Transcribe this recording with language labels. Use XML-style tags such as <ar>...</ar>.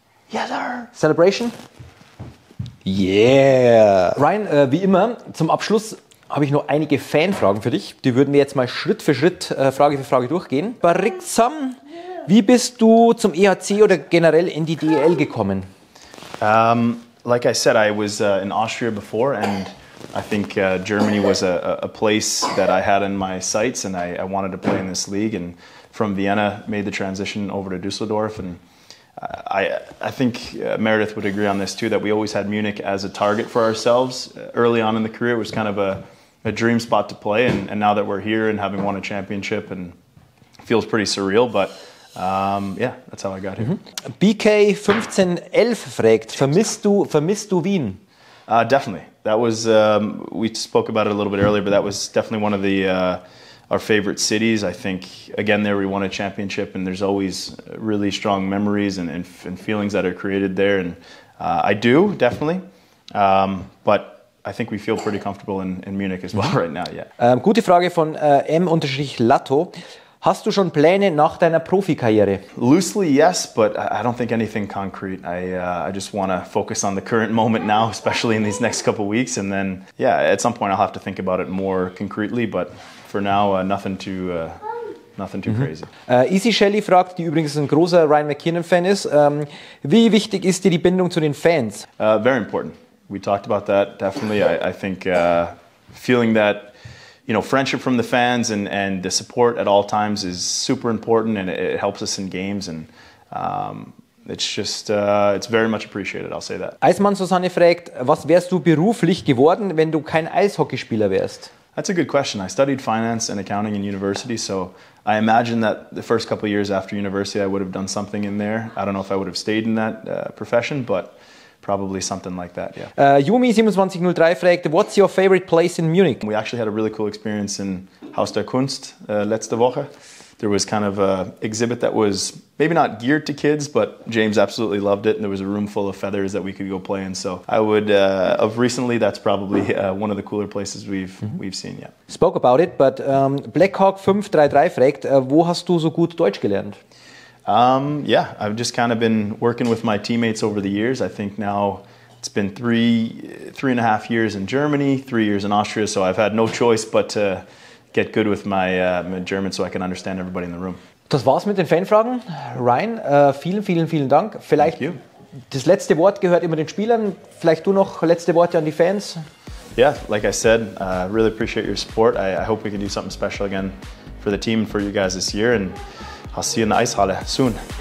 <en>Yes, sir. Celebration? Yeah!</en> <de>Ryan, wie immer, zum Abschluss habe ich noch einige Fanfragen für dich. Die würden wir jetzt mal Schritt für Schritt, Frage für Frage durchgehen. Bariksam, wie bist du zum EHC oder generell in die DEL gekommen?</de> <en>Like I said, I was in Austria before, and I think Germany was a place that I had in my sights, and I wanted to play in this league. And from Vienna, made the transition over to Düsseldorf, and I think Meredith would agree on this too, that we always had Munich as a target for ourselves. Early on in the career, it was kind of a dream spot to play, and now that we're here and having won a championship, and it feels pretty surreal, but yeah, that's how I got here.</en> <de>BK 1511 fragt, vermisst du Wien?</de> <en>Definitely. That was, we spoke about it a little bit earlier, but that was definitely one of the our favorite cities. I think, again, there we won a championship, and there's always really strong memories and feelings that are created there. And I do, definitely. But I think we feel pretty comfortable in Munich as well right now, yeah.</en> <de>Gute Frage von M-Latto. Hast du schon Pläne nach deiner Profikarriere?</de> <en>Loosely, yes, but I don't think anything concrete. I just want to focus on the current moment now, especially in these next couple of weeks. And then, yeah, at some point I'll have to think about it more concretely, but for now, nothing too crazy.</en> <de>Easy Shelley fragt, die übrigens ein großer Ryan McKiernan-Fan ist, wie wichtig ist dir die Bindung zu den Fans?</de> <en>Very important. We talked about that, definitely. I think feeling that friendship from the fans and the support at all times is super important, and it helps us in games, and it's just, it's very much appreciated, I'll say that.</en> <de>Eismann Susanne fragt, was wärst du beruflich geworden, wenn du kein Eishockeyspieler wärst?</de> <en>That's a good question. I studied finance and accounting in university, so I imagine that the first couple of years after university I would have done something in there. I don't know if I would have stayed in that profession, but probably something like that, yeah. Yumi2703</en> <de>fragt,</de> <en>what's your favorite place in Munich? We actually had a really cool experience in Haus der Kunst</en> <de>letzte Woche.</de> <en>There was kind of an exhibit that was maybe not geared to kids, but James absolutely loved it, and there was a room full of feathers that we could go play in. So I would, of recently, that's probably one of the cooler places we've seen, yeah. Spoke about it, but</en> <de>Blackhawk533 fragt, wo hast du so gut Deutsch gelernt?</de> <en>Yeah, I've just kind of been working with my teammates over the years. I think now it's been three and a half years in Germany, 3 years in Austria, so I've had no choice but to get good with my German so I can understand everybody in the room.</en> <de>Das war's mit den Fanfragen. Ryan, vielen Dank. Vielleicht das letzte Wort gehört immer den Spielern. Vielleicht du noch letzte Worte an die Fans?</de> <en>Yeah, like I said, really appreciate your support. I hope we can do something special again for the team and for you guys this year. And I'll see you in the Eishalle soon.</en>